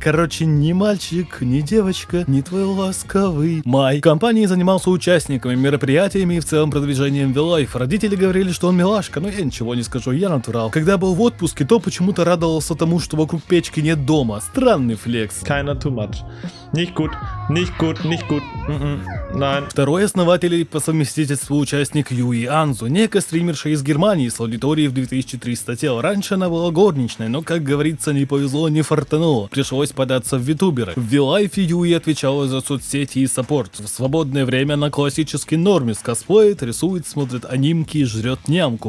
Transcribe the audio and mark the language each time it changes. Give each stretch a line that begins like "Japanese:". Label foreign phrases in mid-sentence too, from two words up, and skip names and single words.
Russian: Короче, ни мальчик, ни девочка, ни твой ласковый май. В компании занимался участниками, мероприятиями и в целом продвижением V-Live. Родители говорили, что он милашка, но я ничего не скажу, я натурал. Когда был в отпуске, то почему-то радовался тому, что вокруг печки нет дома. Странный флекс.
English: Keiner too much.
German: Nicht gut. Nein.
Russian: Второй основатель и по совместительству участник Юи Анзу, некая стримерша из Германии с аудиторией в 2300 тел. Раньше она была горничной, но, как говорится, не повезло, не фартануло. Пришлось податься в витуберы. В V-Live Юи отвечала за соцсети и саппорт. В свободное время она классический нормис, косплеит, рисует, смотрит анимки, жрет нямку.